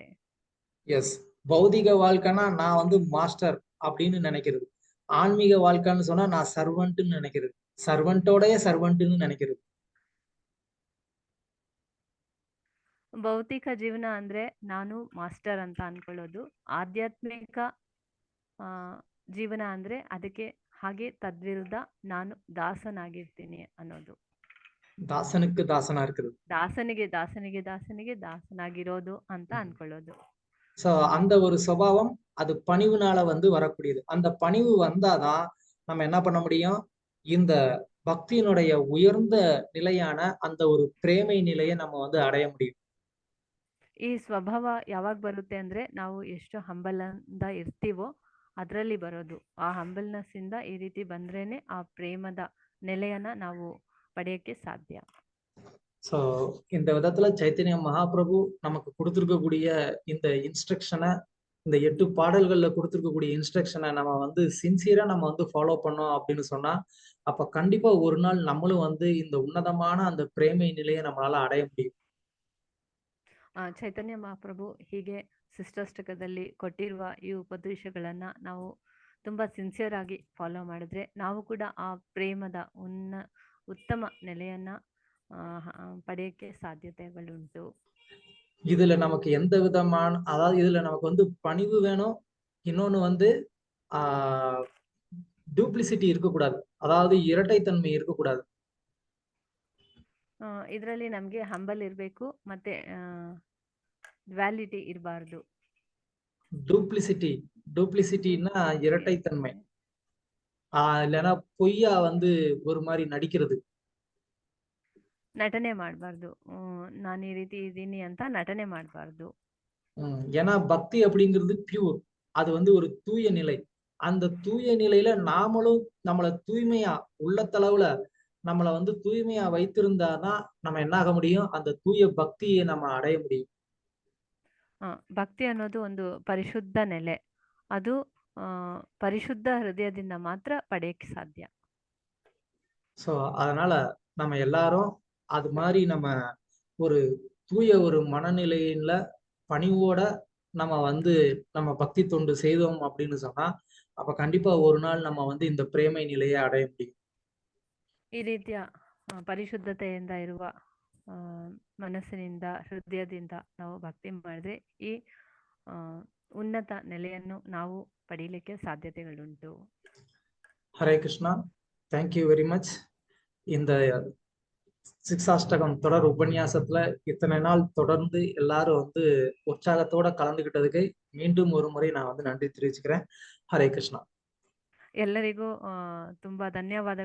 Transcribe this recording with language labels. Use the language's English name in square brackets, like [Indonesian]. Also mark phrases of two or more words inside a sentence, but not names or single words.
[Tamil] எஸ், பௌதிக வாழ்க்கைனா நான் வந்து மாஸ்டர் அப்படின்னு நினைக்கிறது, ஆன்மீக வாழ்க்கைன்னு சொன்னா நான் சர்வன்ட்னு நினைக்கிறது, சர்வன்ட்டோடைய சர்வன்ட்னு நினைக்கிறது. [Kannada] ಭೌತಿಕ ಜೀವನ ಅಂದ್ರೆ ನಾನು ಮಾಸ್ಟರ್ ಅಂತ ಅನ್ಕೊಳ್ಳೋದು, ಆಧ್ಯಾತ್ಮಿಕ ಜೀವನ ಅಂದ್ರೆ ಅದಕ್ಕೆ ಹಾಗೆ ತದ್ವಿರುದ್ಧ ನಾನು ದಾಸನಾಗಿರ್ತೀನಿ ಅನ್ನೋದು. [Tamil] தாசனுக்கு தாசனா இருக்குது, [Kannada] ದಾಸನಿಗೆ ದಾಸನಾಗಿರೋದು ಅಂತ ಅನ್ಕೊಳ್ಳೋದು. [Tamil] சோ அந்த ஒரு சுபாவம் அது பணிவுனால வந்து வரக்கூடியது. அந்த பணிவு வந்தாதான் நம்ம என்ன பண்ண முடியும், இந்த பக்தியினுடைய உயர்ந்த நிலையான அந்த ஒரு பிரேமை நிலையை நம்ம வந்து அடைய முடியும். [Kannada] ಈ ಸ್ವಭಾವ ಯಾವಾಗ ಬರುತ್ತೆ ಅಂದ್ರೆ ನಾವು ಎಷ್ಟು ಹಂಬಲ್ ಇಂದ ಇರ್ತೀವೋ ಅದರಲ್ಲಿ ಬರೋದು. ಆ ಹಂಬಲ್ನೆಸ್ ಇಂದ ಈ ರೀತಿ ಬಂದ್ರೇನೆ ಆ ಪ್ರೇಮದ ನೆಲೆಯನ್ನ ನಾವು ಪಡೆಯಕ್ಕೆ ಸಾಧ್ಯ. [Tamil] சோ இந்த விதத்துல சைத்தன்ய மகாபிரபு நமக்கு கொடுத்திருக்கக்கூடிய இந்த இன்ஸ்ட்ரக்ஷனை, இந்த 8 பாடல்கள்ல கொடுத்திருக்கக்கூடிய இன்ஸ்ட்ரக்ஷனை நம்ம வந்து சின்சியரா நம்ம வந்து ஃபாலோ பண்ணோம் அப்படின்னு சொன்னா, அப்ப கண்டிப்பா ஒரு நாள் நம்மளும் வந்து இந்த உன்னதமான அந்த பிரேமை நிலையை நம்மளால அடைய முடியும். [Kannada] ಚೈತನ್ಯ ಮಹಾಪ್ರಭು ಹೀಗೆ ಶಿಷ್ಟಾಷ್ಟಕದಲ್ಲಿ ಕೊಟ್ಟಿರುವ ಈ ಉಪದೇಶಗಳನ್ನ ನಾವು ತುಂಬಾ ಸಿನ್ಸಿಯರ್ ಆಗಿ ಫಾಲೋ ಮಾಡಿದ್ರೆ ನಾವು ಕೂಡ ಆ ಪ್ರೇಮದ ಉತ್ತಮ ನೆಲೆಯನ್ನ படையಕ್ಕೆ சாத்தியತೆகளுண்டு. [Tamil] இதுல நமக்கு எந்த விதமான, அதாவது இதுல நமக்கு வந்து பணிவு வேணும், இன்னொன்னு வந்து டூப்ளிசிட்டி இருக்கக்கூடாது, அதாவது இரட்டைத்தன்மை இருக்கக்கூடாது. [Kannada] ಇದರಲ್ಲಿ ನಮ್ಗೆ ಹಂಬಲ್ ಇರ್ಬೇಕು, ಮತ್ತೆ ಡ್ಯುಯಾಲಿಟಿ ಇರಬಾರ್ದು. [Tamil] டூப்ளிசிட்டின்னா இரட்டைத்தன்மை, இல்லைன்னா பொய்யா வந்து ஒரு மாதிரி நடிக்கிறது, [Kannada] ನಟನೆ ಮಾಡಬಾರ್ದು. ನಾನು ಈ ರೀತಿ ಇದ್ದೀನಿ ಅಂತ ನಟನೆ ಮಾಡಬಾರ್ದು. [Tamil] ஏன்னா பக்தி அப்படிங்கிறது பியூர், அது வந்து ஒரு தூய நிலை. அந்த தூய நிலையில நாமளும் நம்மளை தூய்மையா, உள்ளத்தளவுல நம்மளை வந்து தூய்மையா வைத்திருந்தாதான் நம்ம என்ன ஆக முடியும், அந்த தூய பக்தியை நம்ம அடைய முடியும். [Kannada] ಭಕ್ತಿ ಅನ್ನೋದು ಒಂದು ಪರಿಶುದ್ಧ ನೆಲೆ, ಅದು ಪರಿಶುದ್ಧ ಹೃದಯದಿಂದ ಮಾತ್ರ ಪಡೆಯಕ್ಕೆ ಸಾಧ್ಯ. [Tamil] சோ அதனால நம்ம எல்லாரும் அது மாதிரி நம்ம ஒரு தூய ஒரு மனநிலையில பணிவோட நம்ம வந்து நம்ம பக்தி தொண்டு செய்தோம் அப்படின்னு சொன்னா, அப்ப கண்டிப்பா ஒரு நாள் நம்ம வந்து இந்த பிரேமை நிலையை அடைய முடியும். [Kannada] ಈ ರೀತಿಯ ಪರಿಶುದ್ಧತೆಯಿಂದ ಇರುವ ಮನಸ್ಸಿನಿಂದ, ಹೃದಯದಿಂದ ನಾವು ಭಕ್ತಿ ಮಾಡಿದ್ರೆ ಈ ಉನ್ನತ ನೆಲೆಯನ್ನು ನಾವು ಪಡೀಲಿಕ್ಕೆ ಸಾಧ್ಯತೆಗಳುಂಟು. [English] ஹரே கிருஷ்ணா, thank you very much. [Tamil] இந்த சிக்ஷாஷ்டகம் தொடர் உபன்யாசத்துல இத்தனை நாள் தொடர்ந்து எல்லாரும் வந்து உற்சாகத்தோட கலந்துகிட்டதுக்கு மீண்டும் ஒரு முறை நான் வந்து நன்றி தெரிவிச்சுக்கிறேன். ஹரே கிருஷ்ணா. [Kannada] ಎಲ್ಲರಿಗೂ ತುಂಬಾ ಧನ್ಯವಾದಗಳು.